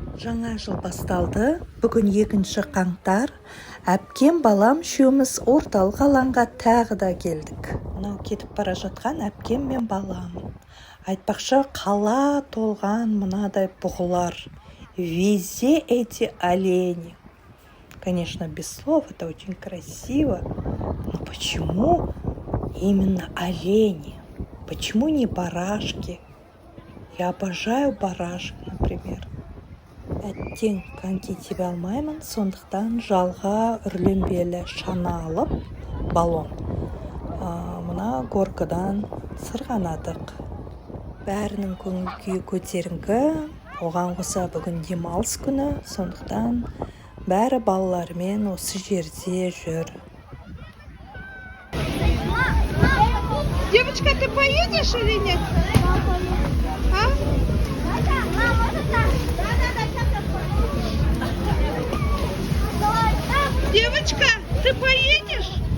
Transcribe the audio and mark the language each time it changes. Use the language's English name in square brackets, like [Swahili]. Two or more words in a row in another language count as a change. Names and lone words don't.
[Kazakh] Жаңа жыл басталды. Бүгін 2 қаңтар. Әпкем балам үшеуміз орталық алаңға тағы да келдік. Мынау кетіп бара жатқан әпкем мен балам. Айтпақшы, қала толған мынадай бұғылар. [Russian] Везде эти олени. Конечно, без слов, это очень красиво. Но почему именно олени? Почему не барашки? Я обожаю барашек, например. [Kazakh] Әттең коньки тебе алмаймын, сондықтан жалға үрленбелі шана алып, баллон. Мына горкадан сырғанадық. Бәрінің көңіл күйі көтеріңкі, оған қоса бүгін демалыс күні, сондықтан бәрі балалармен осы жерде жүр. [Russian] Девочка, ты поедешь или нет? А? Девочка, ты поедешь?